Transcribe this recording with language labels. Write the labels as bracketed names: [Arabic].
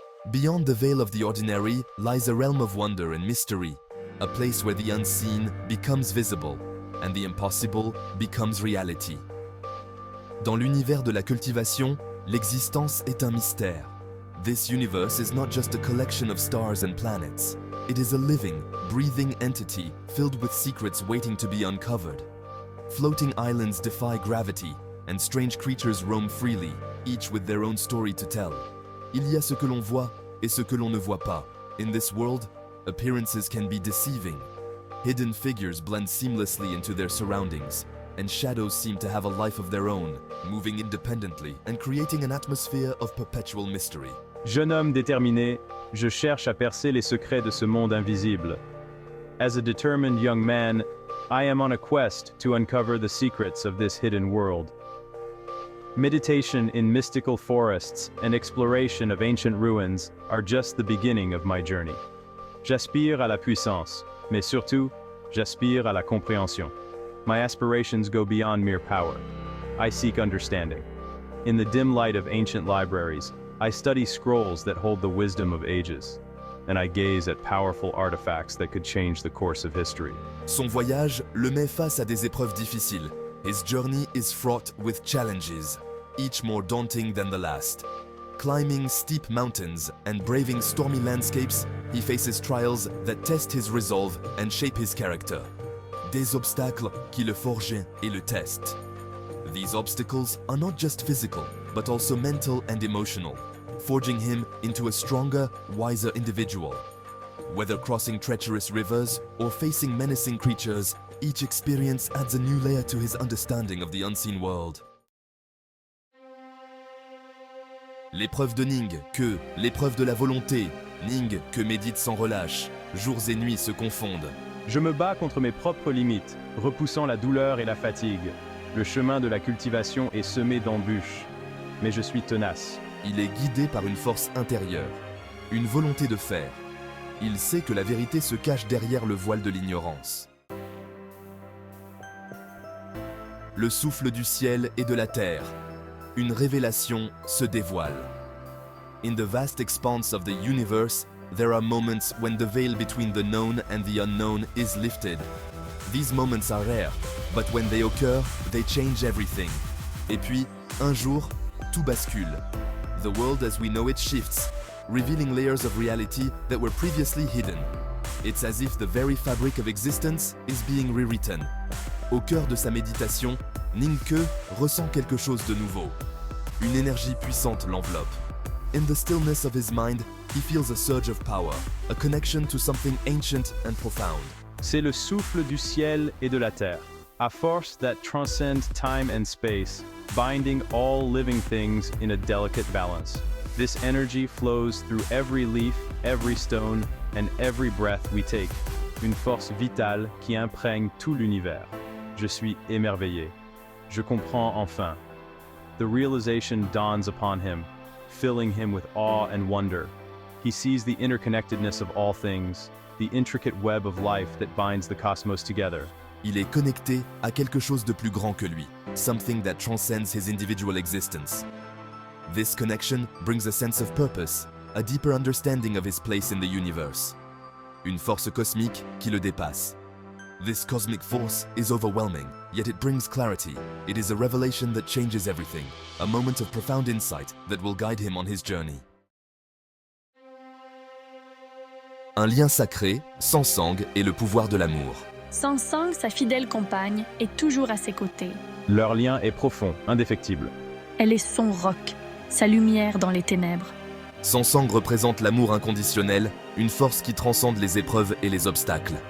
[English] Beyond the veil of the ordinary lies a realm of wonder and mystery, a place where the unseen becomes visible and the impossible becomes reality. [French] Dans l'univers de la cultivation, l'existence est un mystère. [English] This universe is not just a collection of stars and planets. It is a living, breathing entity filled with secrets waiting to be uncovered. Floating islands defy gravity, and strange creatures roam freely, each with their own story to tell. [French] Il y a ce que l'on voit et ce que l'on ne voit pas. [English] In this world, appearances can be deceiving. Hidden figures blend seamlessly into their surroundings, and shadows seem to have a life of their own, moving independently and creating an atmosphere of perpetual mystery. [French] Jeune homme déterminé, je cherche à percer les secrets de ce monde invisible. [English] As a determined young man, I am on a quest to uncover the secrets of this hidden world. Meditation in mystical forests and exploration of ancient ruins are just the beginning of my journey. [French] J'aspire à la puissance, mais surtout, j'aspire à la compréhension. [English] My aspirations go beyond mere power. I seek understanding. In the dim light of ancient libraries, I study scrolls that hold the wisdom of ages, and I gaze at powerful artifacts that could change the course of history. [French] Son voyage le met face à des épreuves difficiles. [English] His journey is fraught with challenges, each more daunting than the last. Climbing steep mountains and braving stormy landscapes, he faces trials that test his resolve and shape his character. [French] Des obstacles qui le forgent et le testent. [English] These obstacles are not just physical, but also mental and emotional, forging him into a stronger, wiser individual. Whether crossing treacherous rivers or facing menacing creatures, each experience adds a new layer to his understanding of the unseen world. [French] L'épreuve de Ning, que l'épreuve de la volonté, Ning que médite sans relâche, jours et nuits se confondent. Je me bats contre mes propres limites, repoussant la douleur et la fatigue. Le chemin de la cultivation est semé d'embûches, mais je suis tenace. Il est guidé par une force intérieure, une volonté de faire. Il sait que la vérité se cache derrière le voile de l'ignorance. Le souffle du ciel et de la terre. Une révélation se dévoile. [English] In the vast expanse of the universe, there are moments when the veil between the known and the unknown is lifted. These moments are rare, but when they occur, they change everything. [French] Et puis, un jour, tout bascule. [English] The world as we know it shifts, revealing layers of reality that were previously hidden. It's as if the very fabric of existence is being rewritten. [French] Au cœur de sa méditation, Ning Ke ressent quelque chose de nouveau. Une énergie puissante l'enveloppe. [English] In the stillness of his mind, he feels a surge of power, a connection to something ancient and profound. [French] C'est le souffle du ciel et de la terre, [English] a force that transcends time and space, binding all living things in a delicate balance. This energy flows through every leaf, every stone, and every breath we take. [French] Une force vitale qui imprègne tout l'univers. Je suis émerveillé. Je comprends enfin. [English] The realization dawns upon him, filling him with awe and wonder. He sees the interconnectedness of all things, the intricate web of life that binds the cosmos together. [French] Il est connecté à quelque chose de plus grand que lui, [English] something that transcends his individual existence. This connection brings a sense of purpose, a deeper understanding of his place in the universe. [French] Une force cosmique qui le dépasse. [English] This cosmic force is overwhelming, yet it brings clarity. It is a revelation that changes everything, a moment of profound insight that will guide him on his journey. [French] Un lien sacré, Sansang et le pouvoir de l'amour. Sansang, sa fidèle compagne, est toujours à ses côtés. Leur lien est profond, indéfectible. Elle est son roc, sa lumière dans les ténèbres. Sansang représente l'amour inconditionnel, une force qui transcende les épreuves et les obstacles.